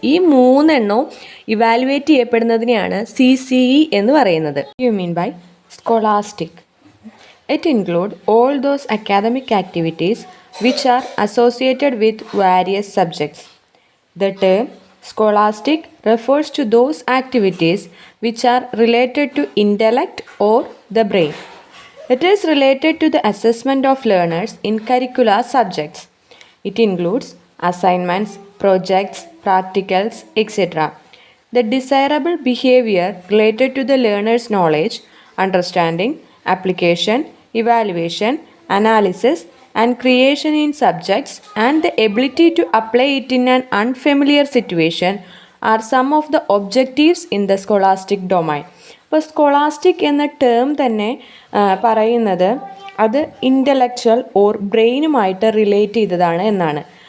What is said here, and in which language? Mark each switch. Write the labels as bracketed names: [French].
[Malayalam] ഈ മൂന്നെണ്ണവും evaluate ചെയ്യപ്പെടുന്നതിനെയാണ് CCE എന്ന് പറയുന്നത്. [English] You mean by scholastic? It include all those academic activities which are associated with various subjects. The term scholastic refers to those activities which are related to intellect or the brain. It is related to the assessment of learners in curricular subjects. It includes assignments, projects, practicals, etc. The desirable behavior related to the learner's knowledge, understanding, application, evaluation, analysis, and creation in subjects and the ability to apply it in an unfamiliar situation are some of the objectives in the scholastic domain. [Malayalam] അപ്പോൾ scholastic എന്ന term തന്നെ പറയുന്നത് അത് intellectual or ബ്രെയിനുമായിട്ട് relate ചെയ്തതാണ് എന്നാണ്.